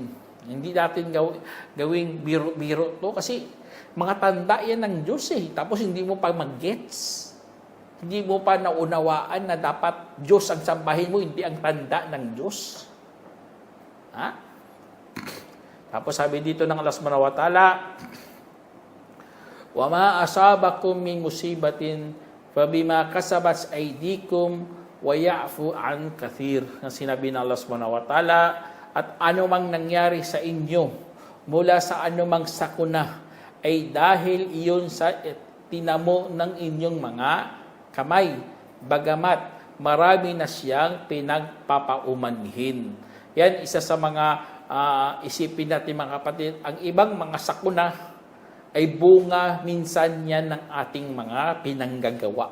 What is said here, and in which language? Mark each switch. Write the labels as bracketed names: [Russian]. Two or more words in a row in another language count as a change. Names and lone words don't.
[Filipino] Hindi natin gawing biro-biro to kasi mga tanda yan ng Diyos eh. Tapos hindi mo pa mag-gets. Hindi mo pa naunawaan na dapat Diyos ang sambahin mo, hindi ang tanda ng Diyos. Tapos sabi dito ng [Arabic] الله سبحانه وتعالى, وَمَا أَصَابَكُم مِّن مُّصِيبَةٍ فَبِمَا كَسَبَتْ أَيْدِيكُمْ وَيَعْفُو عَنْ كَثِيرٍ. [Filipino] Ang sinabi ng [Arabic] الله سبحانه وتعالى, [Filipino] at anumang nangyari sa inyo mula sa anumang sakuna ay dahil iyon sa tinamo ng inyong mga kamay, bagamat marami na siyang pinagpapaumanhin. Yan, isa sa mga isipin natin mga kapatid, ang ibang mga sakuna ay bunga minsan yan ng ating mga pinanggagawa.